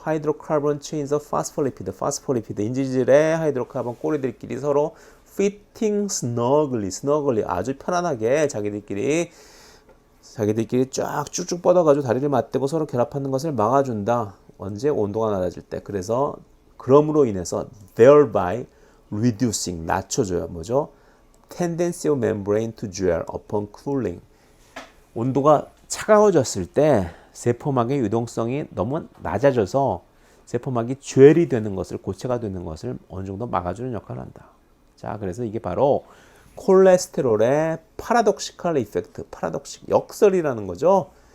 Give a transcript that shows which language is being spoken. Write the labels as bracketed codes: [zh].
[ko] 하이드로카본 체인즈 파스포리피드 인지질의 하이드로카본 꼬리들끼리 서로 [en] fitting snugly [ko] 아주 편안하게 자기들끼리 쫙 쭉쭉 뻗어가지고 다리를 맞대고 서로 결합하는 것을 막아준다. 언제? 온도가 낮아질 때. 그래서 그럼으로 인해서 [en] thereby reducing [ko] 낮춰줘요. 뭐죠? [en] tendency of membrane to gel upon cooling. [ko] 온도가 차가워졌을 때 세포막의 유동성이 너무 낮아져서 세포막이 젤이 되는 것을 고체가 되는 것을 어느 정도 막아주는 역할을 한다. 자, 그래서 이게 바로 콜레스테롤의 파라독시컬 이펙트, 역설이라는 거죠.